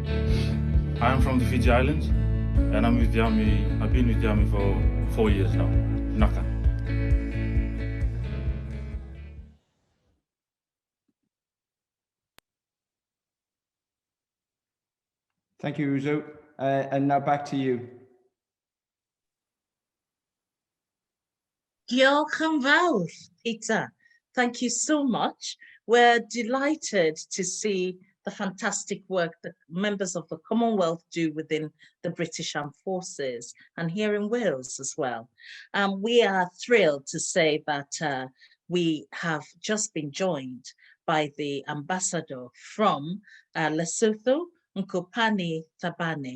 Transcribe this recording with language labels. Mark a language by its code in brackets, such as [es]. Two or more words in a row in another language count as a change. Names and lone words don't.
[en] I am from the Fiji Islands, and I'm with the Army. I've been with the Army for 4 years now. Naka. Thank you, Uzo. And now back to you. [cy] Diolch yn fawr, Peter. [en] Thank you so much. We're delighted to see the fantastic work that members of the Commonwealth do within the British Armed Forces and here in Wales as well. We are thrilled to say that we have just been joined by the ambassador from Lesotho, Nkopani Thabane.